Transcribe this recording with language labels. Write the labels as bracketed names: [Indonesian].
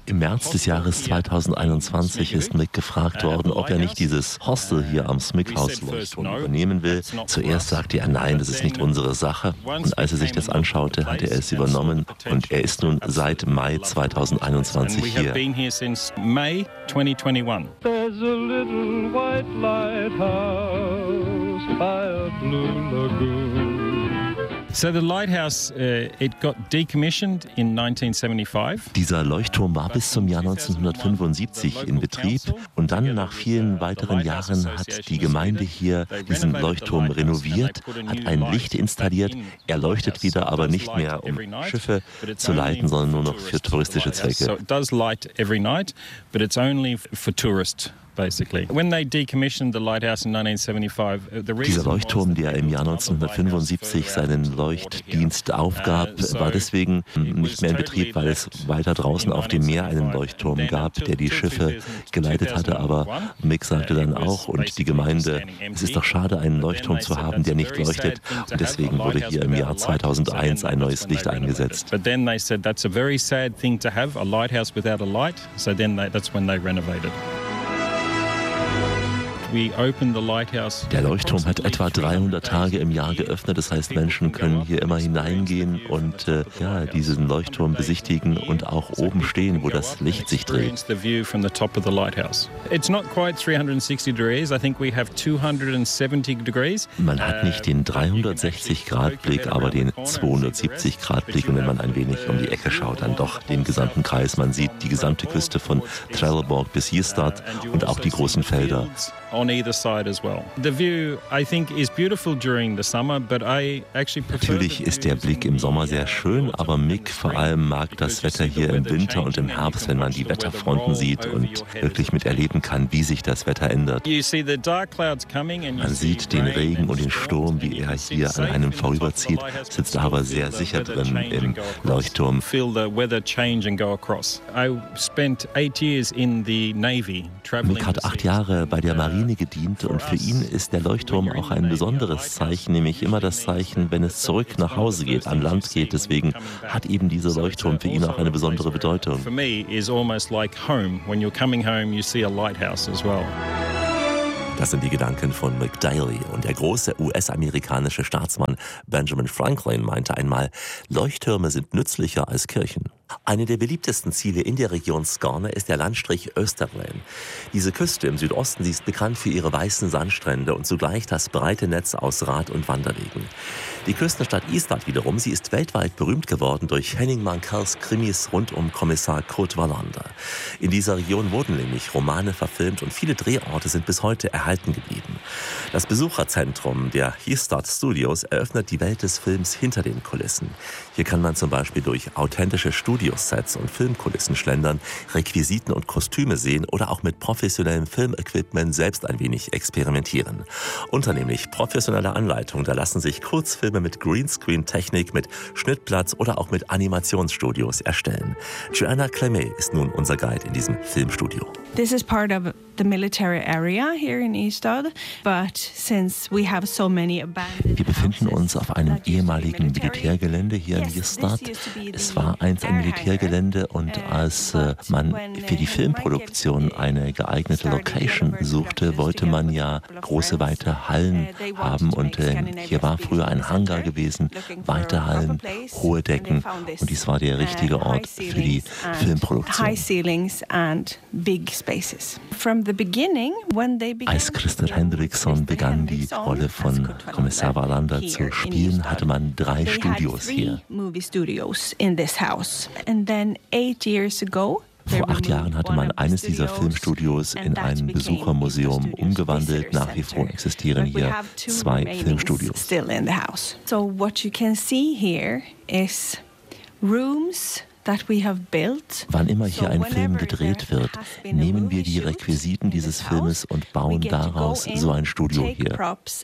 [German] Im März des Jahres 2021 ist Mick gefragt worden, ob er nicht dieses Hostel hier am Smickhaus Leuchtturm übernehmen will. Zuerst sagte er nein, das ist nicht unsere Sache. Und als er sich das anschaute, hatte er es übernommen und er ist nun seit Mai 2021 hier. [English] We have been here since May 2021. There's a little white lighthouse by a blue lagoon. So the lighthouse, it got decommissioned in 1975. [German] Dieser Leuchtturm war bis zum Jahr 1975 in Betrieb und dann nach vielen weiteren Jahren hat die Gemeinde hier diesen Leuchtturm renoviert, hat ein Licht installiert. Er leuchtet wieder, aber nicht mehr um Schiffe zu leiten, sondern nur noch für touristische Zwecke. [English] So it does light every night, but it's only for tourists. [German] Dieser Leuchtturm, der im Jahr 1975 seinen Leuchtdienst aufgab, war deswegen nicht mehr in Betrieb, weil es weiter draußen auf dem Meer einen Leuchtturm gab, der die Schiffe geleitet hatte. Aber Mick sagte dann auch und die Gemeinde, es ist doch schade, einen Leuchtturm zu haben, der nicht leuchtet. Und deswegen wurde hier im Jahr 2001 ein neues Licht eingesetzt. [English] But then they said that's a very sad thing to have, a lighthouse without a light. So then that's when they renovated. We open the lighthouse. [German] Der Leuchtturm hat etwa 300 Tage im Jahr geöffnet. Das heißt, Menschen können hier immer hineingehen und diesen Leuchtturm besichtigen und auch oben stehen, wo das Licht sich dreht. [English] The view from the top of the lighthouse. It's not quite 360 degrees. I think we have 270 degrees. [German] Man hat nicht den 360 Grad Blick, aber den 270 Grad Blick. Und wenn man ein wenig um die Ecke schaut, dann doch den gesamten Kreis. Man sieht die gesamte Küste von Trelleborg bis Ystad und auch die großen Felder. [English] On either side as well. The view, I think, is beautiful during the summer, but I actually prefer. [German] Natürlich ist der Blick im Sommer sehr schön, aber Mick vor allem mag das Wetter hier im Winter und im Herbst, wenn man die Wetterfronten sieht und wirklich miterleben kann, wie sich das Wetter ändert. [English] You see the dark clouds coming and [German] man sieht den Regen und den Sturm, wie er hier an einem vorüberzieht, sitzt aber sehr sicher drin im Leuchtturm. [English] Feel the weather change and go across. I spent 8 years in the Navy traveling. [German] Mick hat 8 Jahre bei der Marine gedient und für ihn ist der Leuchtturm auch ein besonderes Zeichen, nämlich immer das Zeichen, wenn es zurück nach Hause geht, an Land geht. Deswegen hat eben dieser Leuchtturm für ihn auch eine besondere Bedeutung. [English] For me is almost like home. When you're coming home, you see a lighthouse as well. [German] Das sind die Gedanken von Mick Daly. Und der große US-amerikanische Staatsmann Benjamin Franklin meinte einmal, Leuchttürme sind nützlicher als Kirchen. Eine der beliebtesten Ziele in der Region Skåne ist der Landstrich Österlen. Diese Küste im Südosten, sie ist bekannt für ihre weißen Sandstrände und zugleich das breite Netz aus Rad- und Wanderwegen. Die Küstenstadt Island wiederum, sie ist weltweit berühmt geworden durch Henning Mankells Krimis rund um Kommissar Kurt Wallander. In dieser Region wurden nämlich Romane verfilmt und viele Drehorte sind bis heute erhalten geblieben. Das Besucherzentrum der Hystad Studios eröffnet die Welt des Films hinter den Kulissen. Hier kann man zum Beispiel durch authentische Studiosets und Filmkulissen schlendern, Requisiten und Kostüme sehen oder auch mit professionellem Filmequipment selbst ein wenig experimentieren. Unter nämlich professioneller Anleitung, da lassen sich Kurzfilme mit Greenscreen-Technik, mit Schnittplatz oder auch mit Animationsstudios erstellen. Joanna Clemet ist nun unser Guide in diesem Filmstudio. [English] This is part of the military area here in Ystad, but since we have so many abandoned. [German] Wir befinden uns auf einem ehemaligen Militärgelände hier in Ystad. Es war einst ein Militärgelände und als man für die Filmproduktion eine geeignete Location suchte, wollte man ja große weite Hallen haben und hier war früher ein Hangar gewesen, weite Hallen, hohe Decken und dies war der richtige Ort für die Filmproduktion. [English] High ceilings and big spaces. From the beginning, when they began, [German] als Christer Henriksson begann, die Rolle von Kommissar Wallander zu spielen, hatte man drei Studios hier. [English] And then 8 years ago, [German] vor 8 Jahren hatte man eines dieser Filmstudios in ein Besuchermuseum umgewandelt. Nach wie vor existieren hier zwei Filmstudios. [English] Still in the house. So what you can see here is rooms. [German] Wann immer hier ein Film gedreht wird, nehmen wir die Requisiten dieses Filmes und bauen daraus so ein Studio hier.